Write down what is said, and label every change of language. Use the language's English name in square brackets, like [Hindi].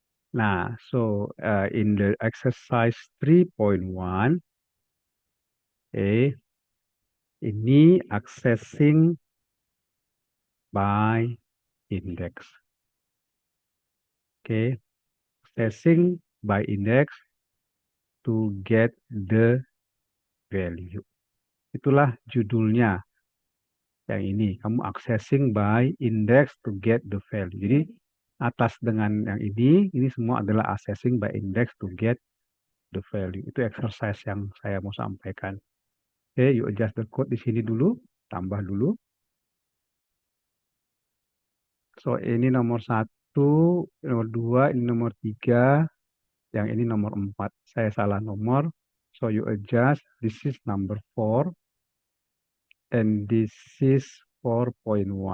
[English] Nah, so in the exercise 3.1, ini accessing by index. Accessing by index to get the value. [Indonesian] Itulah judulnya yang ini. [English] Kamu accessing by index to get the value. [Indonesian] Jadi atas dengan yang ini semua adalah [English] accessing by index to get the value. [Indonesian] Itu exercise yang saya mau sampaikan. [English] You adjust the code [Indonesian] di sini dulu, tambah dulu. So ini nomor 1, nomor 2, ini nomor 3, yang ini nomor 4. Saya salah nomor. [English] So you adjust, this is number 4, and this is 4.1.